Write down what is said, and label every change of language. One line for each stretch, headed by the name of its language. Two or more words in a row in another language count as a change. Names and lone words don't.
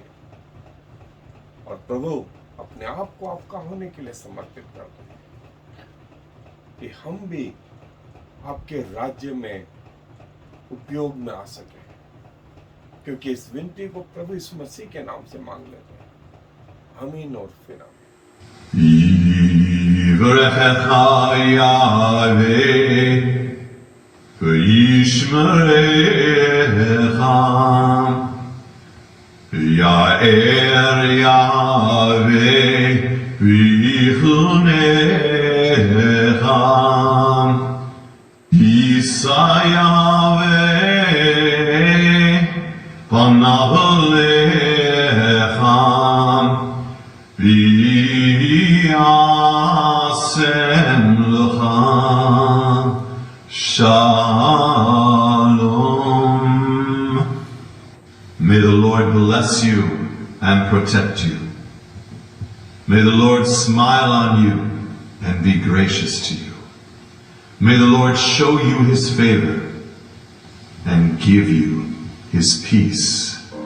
Hindi: और प्रभु अपने आप को आपका होने के लिए समर्पित करते हैं कि हम भी आपके राज्य में उपयोग में आ सके, क्योंकि इस विनती को प्रभु यीशु मसीह के नाम से मांग लेते हैं। आमीन और फिर आमीन।
Hebrew: יברכך יהוה וישמרך, יאר יהוה ויחונך, יישא יהוה פניו אליך ויעשם לך shalom.
English: May the Lord bless you and protect you. May the Lord smile on you and be gracious to you. May the Lord show you his favor and give you his peace.